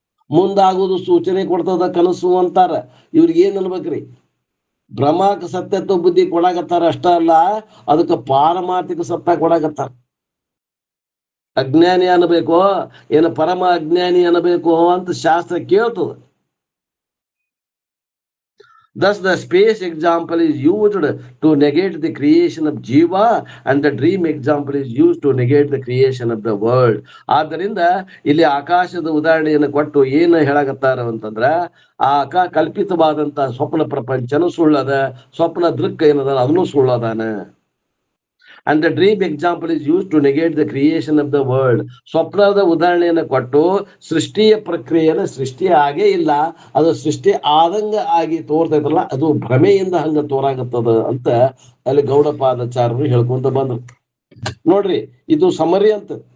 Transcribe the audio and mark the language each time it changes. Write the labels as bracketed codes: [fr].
[kn] ಮುಂದಾಗುವುದು ಸೂಚನೆ ಕೊಡ್ತದ ಕನಸು ಅಂತಾರ. ಇವ್ರಿಗೆ ಏನ್ ಅನ್ಬೇಕ್ರಿ? ಭ್ರಮಕ ಸತ್ಯತ್ವ ಬುದ್ಧಿ ಕೊಡಾಕತ್ತಾರ ಅಷ್ಟ ಅಲ್ಲ, ಅದಕ್ಕೆ ಪಾರಮಾರ್ಥಿಕ ಸತ್ಯ ಕೊಡಾಕತ್ತಾರ. ಅಜ್ಞಾನಿ ಅನ್ನಬೇಕು ಏನು ಪರಮ ಅಜ್ಞಾನಿ ಅನ್ನಬೇಕು ಅಂತ ಶಾಸ್ತ್ರ ಕೇಳ್ತದ. [en] Thus, the space example is used to negate the creation of Jiva, and the dream example is used to negate the creation of the world. [kn] ಆದ್ದರಿಂದ ಇಲ್ಲಿ ಆಕಾಶದ ಉದಾಹರಣೆಯನ್ನು ಕೊಟ್ಟು ಏನು ಹೇಳಕತ್ತಾರ ಅಂತಂದ್ರ ಆ ಕಲ್ಪಿತವಾದಂತ ಸ್ವಪ್ನ ಪ್ರಪಂಚನೂ ಸುಳ್ಳದ, ಸ್ವಪ್ನ ದೃಕ್ ಏನದ ಅದನ್ನು ಸುಳ್ಳದಾನ. [en] And the dream example is used to negate the creation of the world. [kn] ಸ್ವಪ್ನದ ಉದಾಹರಣೆಯನ್ನು ಕೊಟ್ಟು ಸೃಷ್ಟಿಯ ಪ್ರಕ್ರಿಯೆಯನ್ನು ಸೃಷ್ಟಿ ಆಗೇ ಇಲ್ಲ, ಅದು ಸೃಷ್ಟಿ ಆದಂಗ ಆಗಿ ತೋರ್ತೈತಲ್ಲ ಅದು ಭ್ರಮೆಯಿಂದ ಹಂಗ ತೋರಾಗತ್ತದ ಅಂತ ಅಲ್ಲಿ ಗೌಡಪಾದಾಚಾರ್ಯರು ಹೇಳ್ಕೊಂತ ಬಂದ್ರು. ನೋಡ್ರಿ, ಇದು ಸಮರಿ ಅಂತ.